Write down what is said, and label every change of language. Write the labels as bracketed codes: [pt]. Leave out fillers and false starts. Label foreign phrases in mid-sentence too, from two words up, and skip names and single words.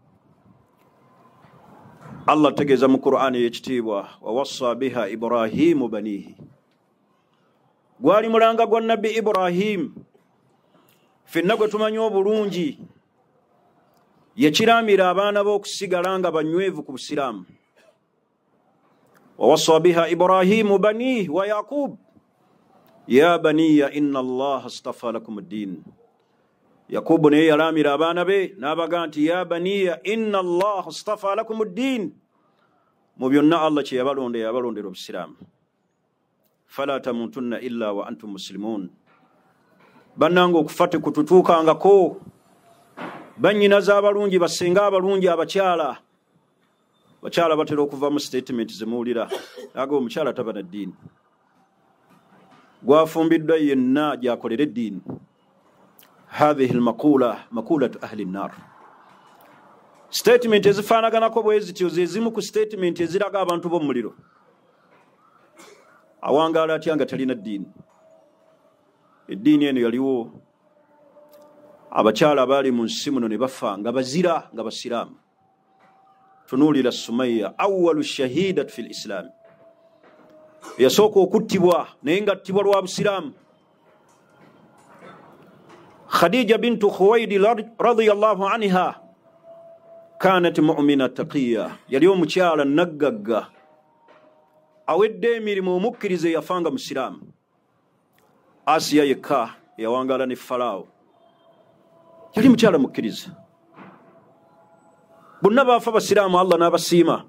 [lg] Allah tegeeza mu Qur'ani y'ekitiibwa, [ar] ووصى بها إبراهيم بنيه, [lg] gwali mulanga gwa nabbi Ibrahim. Ffenna gwe tumanyi obulungi yakiraamira abaana b'okusigala nga banywevu ku busiraamu. [ar] ووصى بها إبراهيم بنيه ويعقوب يا بني إن الله اصطفى لكم الدين. [lg] Yakubu naye yalaamira abaana be n'abaga nti [ar] يا بني إن الله اصطفى لكم الدين, [lg] mu byonna Allah kye yabalondera obusiraamu. [ar] فلا تموتن إلا وأنتم مسلمون. [lg] Bannange okufa tekututuukangako. Bannyinaza abalungi, basenga abalungi, abakyala batera okuva mu statement zemuwulira aga omukyala taba na ddiini, gwafumbiddwa yenna gyakolera eddiini. [ar] هذه المقولة مقولة أهل النار. [lg] Statement ezifaanaganako bwe zityo ze zimu ku statement eziraga abantu b'omuliro. Awangaala atya nga talina ddiini? Eddiini eno yaliwo, abakyala abaali mu nsi muno ne bafa nga bazira nga basiraamu. [ar] Tunuulira سمية أول شهيدة في الإسلام, [lg] yasooka okuttibwa naye nga attibwa lwa busiraamu. [ar] خديجة بنت خويلد رضي الله عنها كانت مؤمنة تقية, [lg] yali omukyala naggagga awedde emirimu omukkirize yafanga musiraamu. Asiya yekka yawangaala ne Falaawo yali mukyala mukkirize. Bonna baafa basiraamu, Allah n'abasiima.